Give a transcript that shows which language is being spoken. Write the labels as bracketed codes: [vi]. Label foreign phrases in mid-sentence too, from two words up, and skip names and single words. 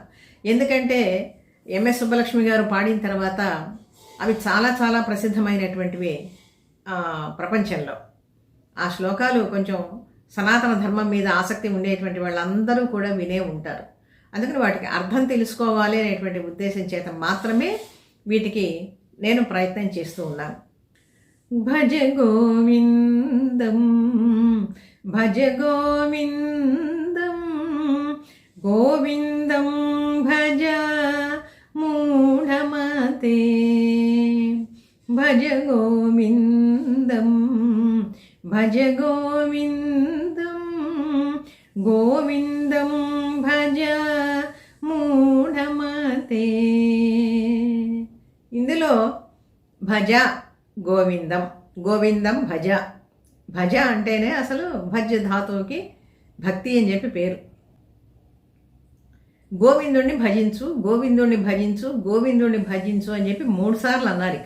[te] ఎందుకంటే ఎంఎస్ సుబ్బలక్ష్మి గారు పాడిన తర్వాత అవి చాలా చాలా ప్రసిద్ధమైనటువంటివి ప్రపంచంలో. ఆ శ్లోకాలు కొంచెం సనాతన ధర్మం మీద ఆసక్తి ఉండేటువంటి వాళ్ళందరూ కూడా వినే ఉంటారు. అందుకని వాటికి అర్థం తెలుసుకోవాలి అనేటువంటి ఉద్దేశం చేత మాత్రమే వీటికి నేను ప్రయత్నం చేస్తూ ఉన్నాను. [sa] भज गोविन्दं भज गोविन्दं गोविन्दं भज मूढमते भज गोविन्दं भज गोविन्दं गोविन्दं भज मूढमते. ఇందులో भज गोविन्दं, गोविन्दं भज. [te] భజ అంటేనే అసలు భజ ధాతువుకి భక్తి అని చెప్పి పేరు. గోవిందుణ్ణి భజించు, గోవిందుణ్ణి భజించు, గోవిందుణ్ణి భజించు అని చెప్పి 3 సార్లు అన్నారు ఇక్కడ.